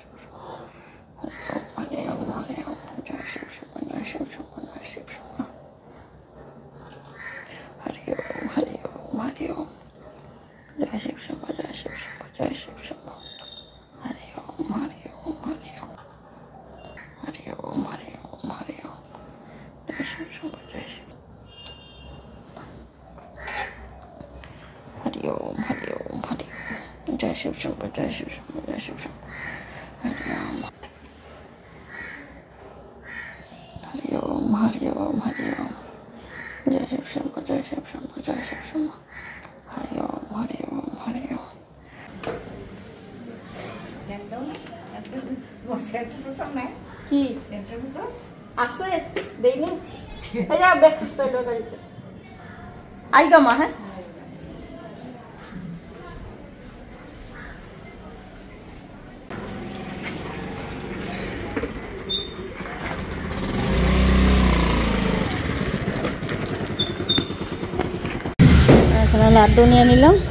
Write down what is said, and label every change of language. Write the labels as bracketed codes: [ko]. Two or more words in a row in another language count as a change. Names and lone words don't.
[hi] हरि ओम हरि ओम, जय शिव शंकर, जय शिव शंकर, जय शिव शंकर, हरि ओम हरि ओम हरि ओम, जय शिव शंकर, जय शिव शंकर, जय शिव शंकर, हरि ओम हरि ओम हरि ओम, हरि ओम हरि ओम हरि ओम, जय शिव शंकर, जय शिव, हरि ओम हरि ओम हरि ओम, जय शिव शंकर, जय शिव शंकर, जय शिव शंकर, हरि ओम हरि ओम हरि ओम हरि ओम, जय शिव शंकर, जय शिव शंकर, जय शिव शंकर, हरि ओम हरि ओम हरि ओम। [bn] কি আছে দেইনি এটা ব্যাক করতে হলো গাড়িতে আইগা মা। হ্যাঁ এখানে লাড্ডু নিয়ে নিলাম।